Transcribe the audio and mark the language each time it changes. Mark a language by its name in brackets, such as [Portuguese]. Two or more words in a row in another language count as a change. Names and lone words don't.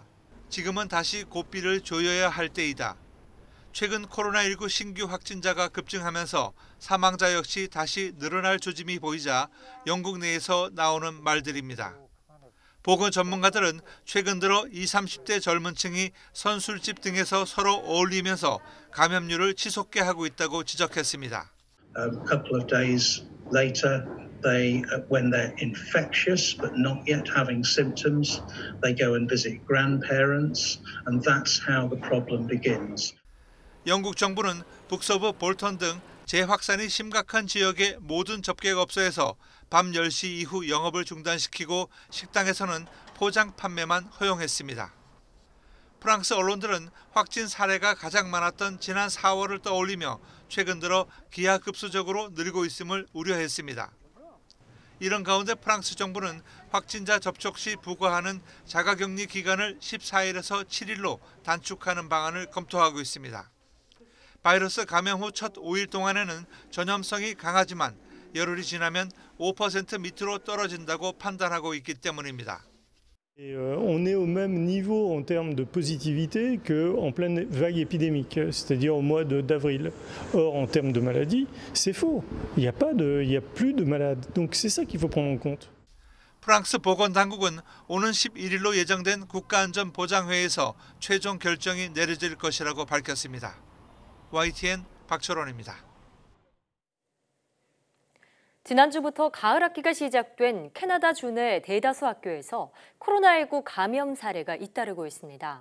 [Korean] 지금은 다시 고삐를 조여야 할 때이다. 최근 코로나19 신규 확진자가 급증하면서 사망자 역시 다시 늘어날 조짐이 보이자 영국 내에서 나오는 말들입니다. 보건 전문가들은 최근 들어 20, 30대 젊은 층이 선술집 등에서 서로 어울리면서 감염률을 치솟게 하고 있다고 지적했습니다. [English] A couple of days later, when they're infectious but not yet having symptoms, they go and visit grandparents, and that's how the problem begins. [Korean] 영국 정부는 북서부 볼턴 등 재확산이 심각한 지역의 모든 접객업소에서 밤 10시 이후 영업을 중단시키고 식당에서는 포장 판매만 허용했습니다. 프랑스 언론들은 확진 사례가 가장 많았던 지난 4월을 떠올리며 최근 들어 기하급수적으로 늘고 있음을 우려했습니다. 이런 가운데 프랑스 정부는 확진자 접촉 시 부과하는 자가격리 기간을 14일에서 7일로 단축하는 방안을 검토하고 있습니다. 바이러스 감염 후 첫 5일 동안에는 전염성이 강하지만 열흘이 지나면 5% 밑으로 떨어진다고 판단하고 있기 때문입니다. [French] On est au même niveau en termes de positivité qu'en pleine vague épidémique, c'est-à-dire au mois d'avril. Or, en termes de maladie, c'est faux. Il n'y a plus de malades. Donc c'est ça qu'il faut prendre en compte. [Korean] 프랑스 보건당국은 오는 11일로 예정된 국가안전보장회의에서 최종 결정이 내려질 것이라고 밝혔습니다. YTN 박철원입니다. 지난주부터 가을 학기가 시작된 캐나다 주내 대다수 학교에서 코로나19 감염 사례가 잇따르고 있습니다.